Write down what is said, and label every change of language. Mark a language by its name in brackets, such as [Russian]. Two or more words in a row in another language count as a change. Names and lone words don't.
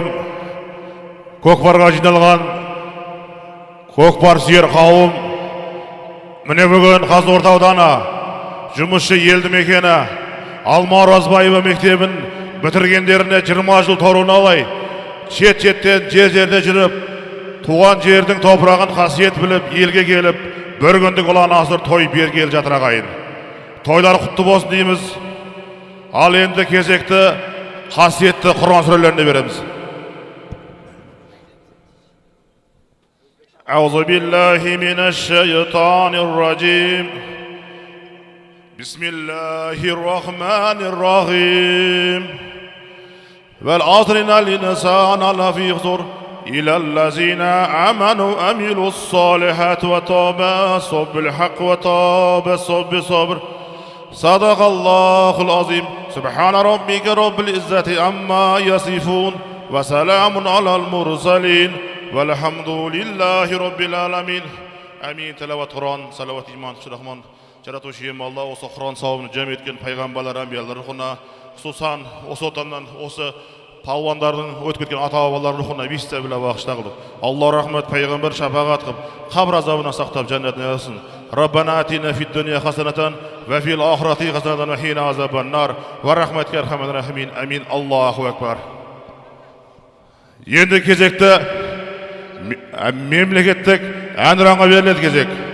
[Kazakh] Көкпарға жиналған көкпар сүйер қауым, міне бүгін Қазығұрт ауданы жұмысшы елді мекені Алма Оразбаева мектебін бітіргендеріне 20 жыл торуын алай, шет-шеттен жер-жерде жүріп, туған жердің топырағын қасиет біліп, елге келіп, бір күндік ұлан асыр той бергел жатыр ағайын. Тойлар құтты болсын дейміз. Ал енді кезекті қасиетті Құран сүрелеріне береміз. [Arabic] أعوذ بالله من الشيطان الرجيم. بسم الله الرحمن الرحيم. والعصر إن الإنسان لفي خسر إلا الذين آمنوا وعملوا الصالحات وتواصوا بالحق وتواصوا بالصبر. صدق الله العظيم سبحان ربك رب العزة عما يصفون وسلام على المرسلين والحمد لله رب العالمين. Amin. [Uzbek] Tilavat Kur'an, salavat iman, Rahman. Jaratuvchim Allah o'sha Qur'on savobini jam etgan payg'ambarlar, anbiyalar ruhuna, xususan o'sha otamdan o'sha palvonlarning o'tib ketgan ata-bobolar ruhuna bista bilan bag'ishladi. Alloh rahmat payg'ambar shafaqat qilib, qabr azobidan saqlab jannatni yaratsin. [Arabic] ربنا آتنا في الدنيا حسنة وفي الآخرة حسنة وقنا عذاب النار وبرحمتك أرحم الراحمين. آمين الله أكبر. [Kazakh] Endi кезекті memleketlik әнұранға беріледі кезек.